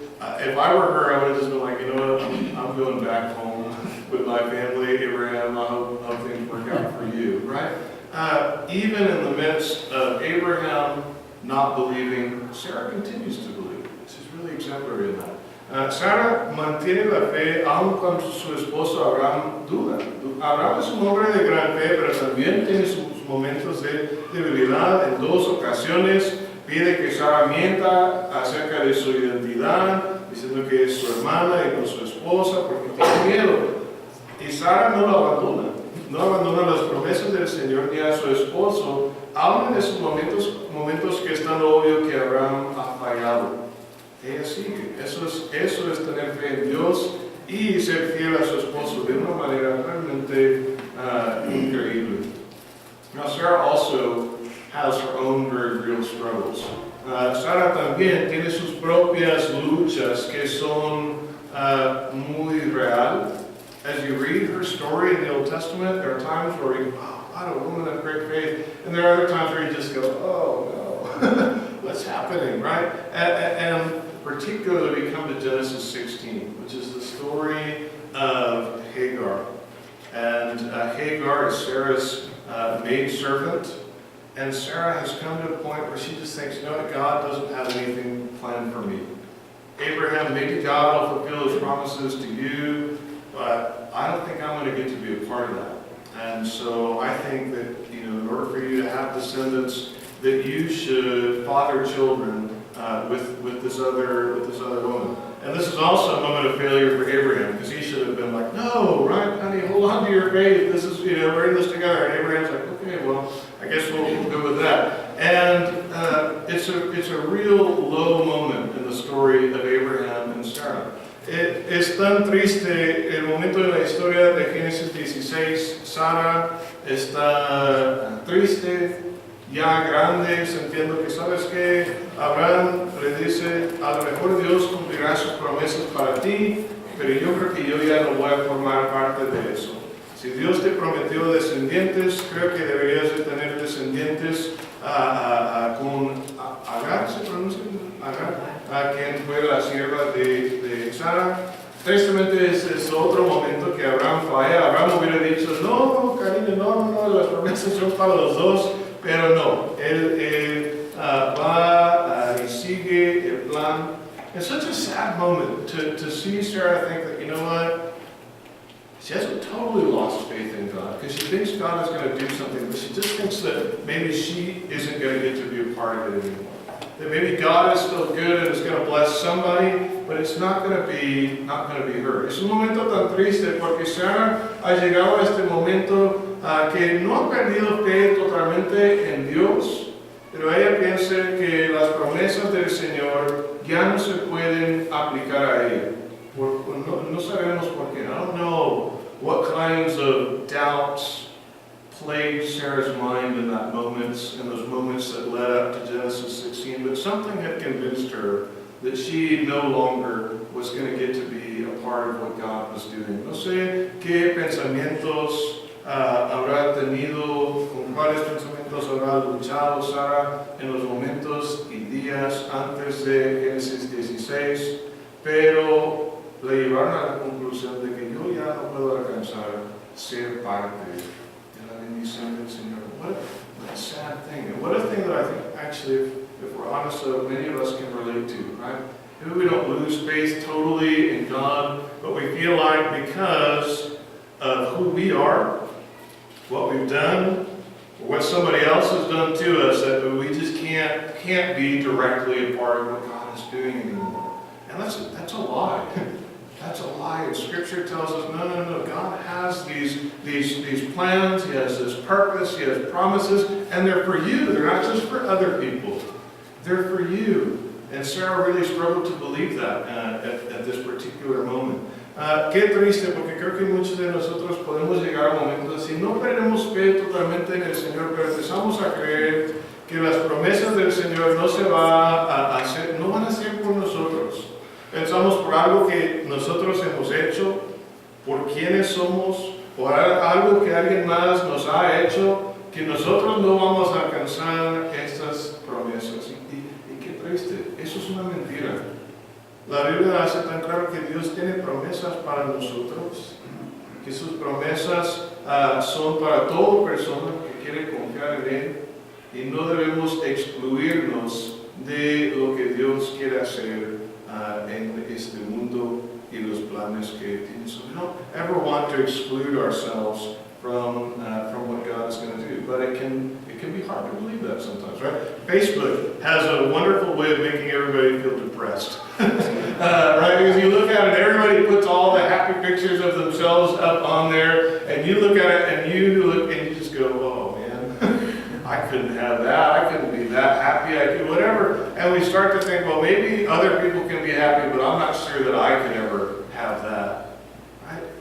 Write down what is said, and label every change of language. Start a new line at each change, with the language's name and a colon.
English: If I were her, I would have just been like, you know what, I'm going back home with my family, Abraham. I hope things work out for you, right? Even in the midst of Abraham not believing, Sarah continues to believe. She's really exemplary in that.
Spanish: Sara mantiene la fe aun cuando su esposo Abraham duda. Abraham es un hombre de gran fe, pero también tiene sus momentos de debilidad. En dos ocasiones pide que Sara mienta acerca de su identidad, diciendo que es su hermana y no su esposa, porque tiene miedo. Y Sara no lo abandona. No abandona las promesas del Señor ni a su esposo, aun en esos momentos que es tan obvio que Abraham ha fallado. Ella sigue. Eso es tener fe en Dios y ser fiel a su esposo de una manera realmente increíble.
English: Now, Sarah also has her own very real struggles.
Spanish: Sarah también tiene sus propias luchas que son muy real.
English: As you read her story in the Old Testament, there are times where you go, oh, what a woman of great faith. And there are other times where you just go, oh no, what's happening, right? And particularly we come to Genesis 16, which is the story of Hagar. And Hagar is Sarah's maidservant. And Sarah has come to a point where she just thinks, you know what, God doesn't have anything planned for me. Abraham, maybe God will fulfill His promises to you, but I don't think I'm going to get to be a part of that. And so I think that, in order for you to have descendants, that you should father children with this other woman. And this is also a moment of failure for Abraham, because he should have been like, no, right, honey, hold on to your faith. This is, we're in this together. And Abraham's like, okay, well, I guess we'll go with that. And it's a real low moment in the story of Abraham and Sarah.
Spanish: Es tan triste el momento de la historia de Génesis 16. Sara está triste, ya grande, sintiendo que, ¿sabes qué? Abraham le dice, a lo mejor Dios cumplirá sus promesas para ti, pero yo creo que yo ya no voy a formar parte de eso. Si Dios te prometió descendientes, creo que deberías de tener descendientes con Agar, ¿se pronuncia? Agar, quien fue la sierva de Sara. Tristemente es otro momento que Abraham falla. Abraham hubiera dicho, no, cariño, no, las promesas son para los dos, pero no, él va y sigue el plan.
English: It's such a sad moment to see Sarah think that, you know what, she hasn't totally lost faith in God, because she thinks God is going to do something, but she just thinks that maybe she isn't going to get to be a part of it anymore. That maybe God is still good and is going to bless somebody, but it's not going to be her.
Spanish: Es un momento tan triste porque Sarah ha llegado a este momento que no ha perdido fe totalmente en Dios, pero ella piensa que las promesas del Señor ya no se pueden aplicar a ella. No sabemos por qué.
English: I don't know what kinds of doubts plagued Sarah's mind in those moments that led up to Genesis 16, but something had convinced her that she no longer was going to get to be a part of what God was doing.
Spanish: No sé qué pensamientos habrá tenido, con cuáles pensamientos habrá luchado Sara en los momentos y días antes de Génesis 16, pero le llevaron a la conclusión de que yo ya no puedo alcanzar ser parte de la bendición del Señor.
English: What a sad thing. And what a thing that I think, actually, if we're honest, many of us can relate to, right? Maybe we don't lose faith totally in God, but we feel like because of who we are, what we've done, or what somebody else has done to us, that we just can't be directly a part of what God is doing anymore. And that's a lie. That's a lie. And Scripture tells us, no. God has these plans. He has this purpose. He has promises. And they're for you. They're not just for other people. They're for you. And Sarah really struggled to believe that at this particular moment.
Spanish: Qué triste, porque creo que muchos de nosotros podemos llegar a momentos así. No perdemos fe totalmente en el Señor, pero empezamos a creer que las promesas del Señor no se va a hacer, no van a ser por nosotros. Pensamos por algo que nosotros hemos hecho, por quienes somos, por algo que alguien más nos ha hecho, que nosotros no vamos a alcanzar estas promesas. Y qué triste, eso es una mentira. La Biblia hace tan claro que Dios tiene promesas para nosotros, que sus promesas son para toda persona que quiere confiar en Él, y no debemos excluirnos de lo que Dios quiere hacer en este mundo y los planes que tiene.
English: So we don't ever want to exclude ourselves from what God is going to do, but it can be hard to believe that sometimes, right? Facebook has a wonderful way of making everybody feel depressed, right? Because you look at it, everybody puts all the happy pictures of themselves up on there, and you look at it, and you just go, oh man, I couldn't have that, I couldn't be that happy, I could whatever, and we start to think, well, maybe other people can be happy, but I'm not sure that I can ever have that. Right?